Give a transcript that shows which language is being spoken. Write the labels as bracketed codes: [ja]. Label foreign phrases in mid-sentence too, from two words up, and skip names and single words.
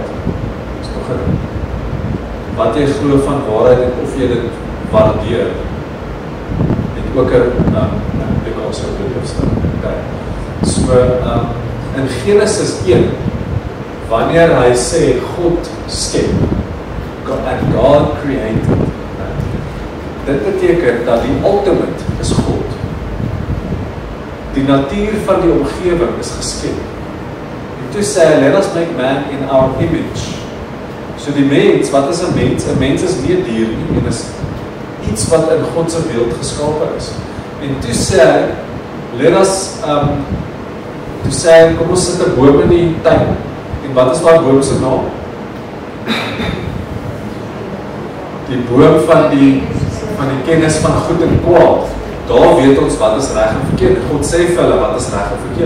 [af] Dis nog 'n ding. Wat jy glo van waarheid en of jy dit waardeer, het ook 'n ding also leefstyl. Okay. So, in Genesis 1, wanneer hy sê, God skep, [en] and God created, [af] dit beteken dat die ultimate is God. Die natuur van die omgewing is geskep. En toe sê hy, [en] let us make man in our image. [af] So die mens, wat is 'n mens? 'n Mens is nie 'n dier nie, en is iets wat in God se beeld geskape is. En toe sê hy, [en] let us, [af] toe sê hy, kom ons sit 'n boom in die tuin. En wat is daai boom se naam? Die boom van die kennis van goed en kwaad. Daar weet ons wat is reg en verkeerd. God sê vir hulle wat is reg en verkeerd.